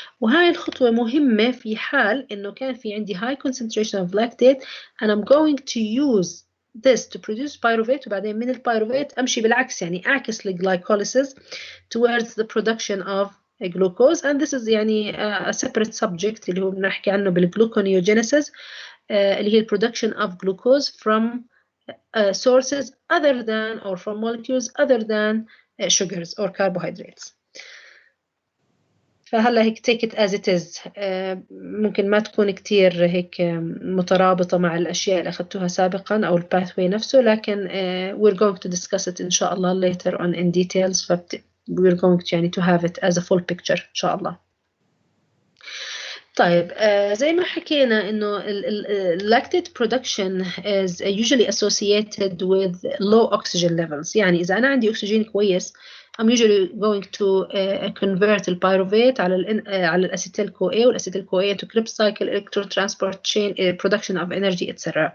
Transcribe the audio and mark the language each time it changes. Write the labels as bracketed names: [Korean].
[Arabic] وهاي الخطوة مهمة في حال إنه كان في عندي [English] high concentration of lactate and I'm going to use this to produce pyruvate, [Arabic] وبعدين من البيروفيت أمشي بالعكس, يعني أعكس [English] glycolysis towards the production of glucose, and this is يعني a separate subject [Arabic] اللي هو بنحكي عنه بالgluconeogenesis اللي هي [English] production of glucose from sources other than, or from molecules other than sugars or carbohydrates. [Arabic] فهلا هيك take it as it is. ممكن ما تكون كتير هيك مترابطة مع الأشياء اللي أخذتوها سابقا أو الباثوي نفسه, لكن [English] we're going to discuss it [Arabic] إن شاء الله [English] later on in details. we're going to يعني to have it as a full picture إن شاء الله. [Arabic] طيب زي ما حكينا إنه [English] lactate production is usually associated with low oxygen levels. [Arabic] يعني إذا أنا عندي أكسجين كويس, [English] I'm usually going to convert the pyruvate على الأسيتيل CoA والأسيتيل CoA into Krebs cycle, electron transport chain, production of energy, etc.